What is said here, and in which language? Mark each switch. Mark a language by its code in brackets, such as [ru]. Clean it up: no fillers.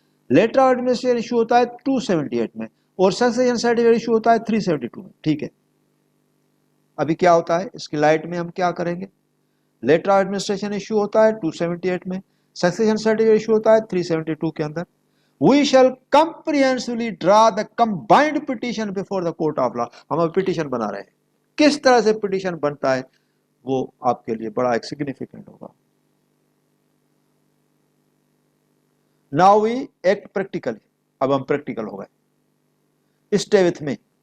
[hi] Letter of administration issue होता है 278 में और सक्सेशन सर्टिफिकेट इशू होता है 372 में। ठीक है, अभी क्या होता है इसकी लाइट में हम क्या करेंगे, लेटर ऑफ एडमिनिस्ट्रेशन इशू होता है 278 में, सक्सेशन सर्टिफिकेट इशू होता है 372 के अंदर। [en] We shall comprehensively draw the combined petition before the court of law। [hi] हम अब पिटीशन बना रहे हैं, किस तरह से पिटीशन बनता है वो आपके लिए बड़ा एक सिग्निफिकेंट होगा। [en] now we act practically, [hi] अब हम प्रैक्टिकल हो गए। [en] Stay with me.